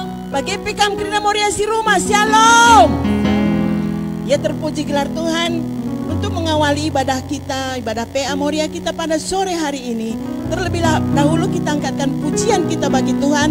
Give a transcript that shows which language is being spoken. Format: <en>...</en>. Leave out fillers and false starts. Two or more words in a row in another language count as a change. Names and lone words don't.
<btx>Bagi pikam Krina Moria si rumah, shalom.</btx> <id>Ya terpuji gelar Tuhan untuk mengawali ibadah kita, ibadah PA Moria kita pada sore hari ini. Terlebih dahulu kita angkatkan pujian kita bagi Tuhan.</id>